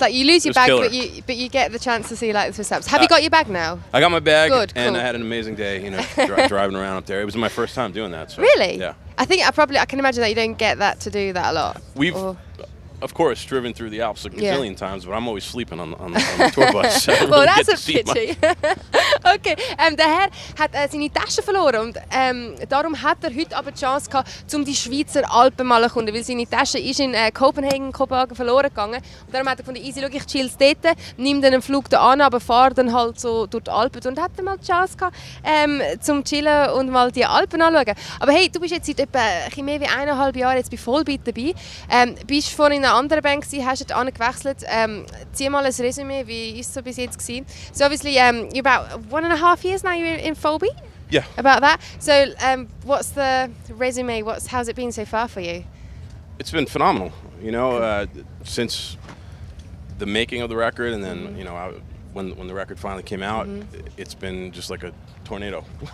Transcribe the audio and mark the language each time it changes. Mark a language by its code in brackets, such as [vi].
[en] Like you lose your bag, but you get the chance to see like the Swiss Alps. Have you got your bag now? I got my bag, Good, and cool. I had an amazing day. Driving around up there. It was my first time doing that. So, really? Yeah. I think I can imagine that you don't get that to do that a lot. We've, of course, driven through the Alps a gazillion times, but I'm always sleeping on the tour bus. So well, that's a pity. [de] Okay, der Herr hat seine Tasche verloren und darum hat er heute aber die Chance gehabt, um die Schweizer Alpen mal zu erkunden, weil seine Tasche ist in Kopenhagen verloren gegangen. Und darum hat er gefunden, easy, ich chill dort, nimm dann einen Flug da an, aber fahre dann halt so durch die Alpen und hat dann mal die Chance gehabt, zum chillen und mal die Alpen anschauen. Aber hey, du bist jetzt seit etwa mehr wie 1,5 Jahren jetzt bei Volbeat dabei. Bist vorhin in einer anderen Band gewesen, hast du gewechselt. Zieh mal ein Resümee, wie ist es so bis jetzt gewesen? [en] So obviously, you're about 1.5 years now you're in Volbeat? Yeah. About that. So what's the resume? How's it been so far for you? It's been phenomenal. Since the making of the record, and then when the record finally came out, it's been just like a tornado.